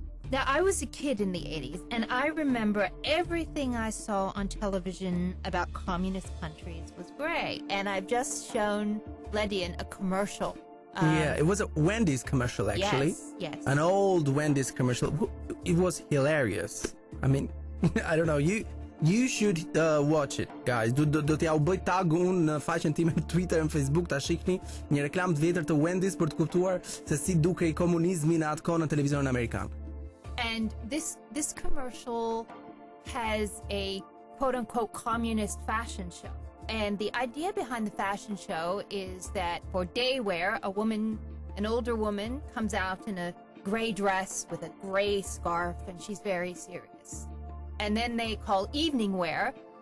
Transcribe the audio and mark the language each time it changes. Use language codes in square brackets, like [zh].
[en] Now, I was a kid in the 80s, and I remember everything I saw on television about communist countries was great. And I've just shown Ledian a commercial. Yeah, it was a Wendy's commercial, actually. Yes. An old Wendy's commercial. It was hilarious. I mean, I don't know, you should watch it, guys. [sq] Do t'ja u bëj tag unë në faqen time në Twitter e Facebook, ta shihni një reklam të vjetër të Wendy's për të kuptuar se si dukej komunizmi në atë kohë në televizionin amerikan. [en] And this commercial has a quote-unquote communist fashion show. And the idea behind the fashion show is that for day wear, an older woman comes out in a gray dress with a gray scarf, and she's very serious. And then they call evening wear,